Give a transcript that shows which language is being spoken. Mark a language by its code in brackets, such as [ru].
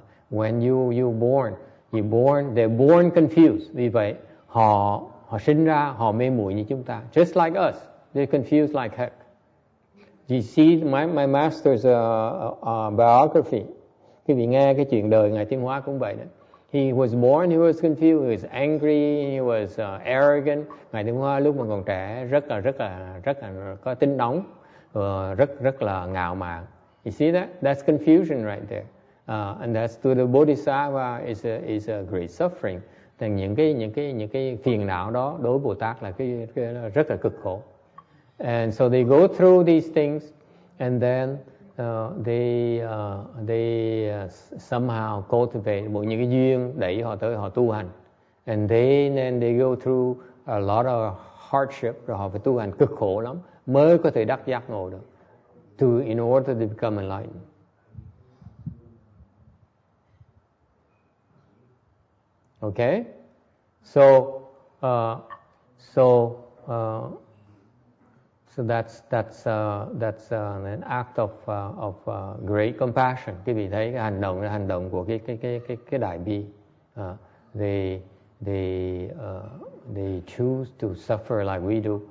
[en] When they're born confused. [vi] Vì vậy họ sinh ra họ mê muội như chúng ta, [en] just like us, they're confused like heck. You see my master's biography. [vi] Quý vị nghe cái chuyện đời Ngài Tiến Hóa cũng vậy đó. [en] He was born, he was confused, he was angry, he was arrogant. [vi] Ngài Tiến Hóa lúc mà còn trẻ rất là có tính nóng, rất là ngạo mạn. [en] You see that? That's confusion right there. And that's to the Bodhisattva is a great suffering. [vi] Thì những cái phiền não đó đối với Bồ Tát là cái rất là cực khổ. [en] And so they go through these things, and then they somehow cultivate [vi] những cái duyên đẩy họ tới họ tu hành. [en] And then they go through a lot of hardship, [vi] rồi họ phải tu hành cực khổ lắm mới có thể đắc giác ngộ được, [en] in order to become enlightened. Okay, so that's an act of great compassion. [vi] Quý vị thấy cái hành động của cái đại bi. [en] They choose to suffer like we do.